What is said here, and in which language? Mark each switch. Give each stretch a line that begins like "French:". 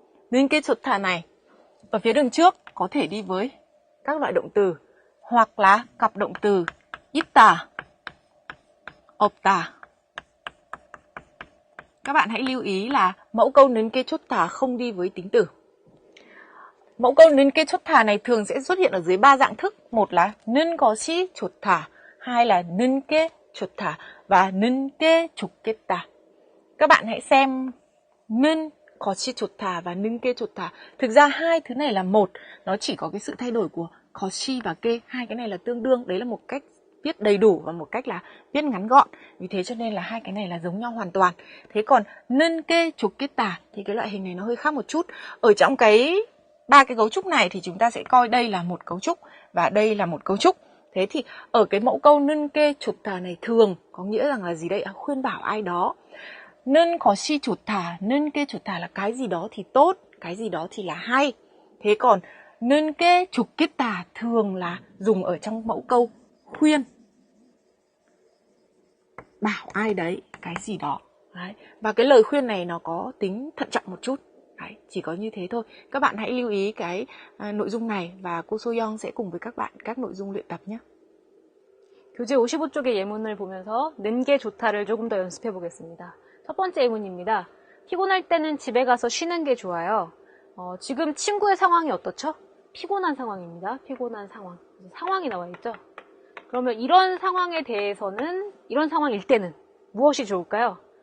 Vietnamese: 는 게 좋다 này ở phía đường trước có thể đi với các loại động từ hoặc là cặp động từ 있다, 없다. Các bạn hãy lưu ý là mẫu câu 는 게 좋다 không đi với tính từ. Mẫu câu 는 게 좋다 này thường sẽ xuất hiện ở dưới 3 dạng thức. Một là 는 것이 좋다, hai là 는 게 좋다 và 는 게 좋겠다. Các bạn hãy xem 는 것이 좋다 và 는 게 좋다. Thực ra hai thứ này là một, nó chỉ có cái sự thay đổi của 것이 và 게. Hai cái này là tương đương, đấy là một cách viết đầy đủ và một cách là viết ngắn gọn. Vì thế cho nên là hai cái này là giống nhau hoàn toàn. Thế còn 는 게 좋겠다 thì cái loại hình này nó hơi khác một chút. Ở trong cái ba cái cấu trúc này thì chúng ta sẽ coi đây là một cấu trúc và đây là một cấu trúc. Thế thì ở cái mẫu câu 는 게 좋다 này thường có nghĩa rằng là gì đây? Khuyên bảo ai đó. 는 것이 좋다, 는 게 좋다 là cái gì đó thì tốt, cái gì đó thì là hay. Thế còn 는 게 좋겠다 thường là dùng ở trong mẫu câu khuyên. Bảo ai đấy cái gì đó. Đấy. Và cái lời khuyên này nó có tính thận trọng một chút. Đấy, chỉ có như thế thôi. Các bạn hãy lưu ý cái nội dung này và cô Soyoung sẽ cùng với các bạn các nội dung luyện tập nhé.
Korean: 교재 55쪽의 예문을 보면서 는 게 좋다를 조금 더 연습해 보겠습니다. 첫 번째 예문입니다. 피곤할 때는 집에 가서 쉬는 게 좋아요. 지금 친구의 상황이 어떻죠? 피곤한 상황입니다. 피곤한 상황. 상황이 나와 있죠? 그러면 이런 상황에 대해서는, 이런 상황일 때는 무엇이 좋을까요?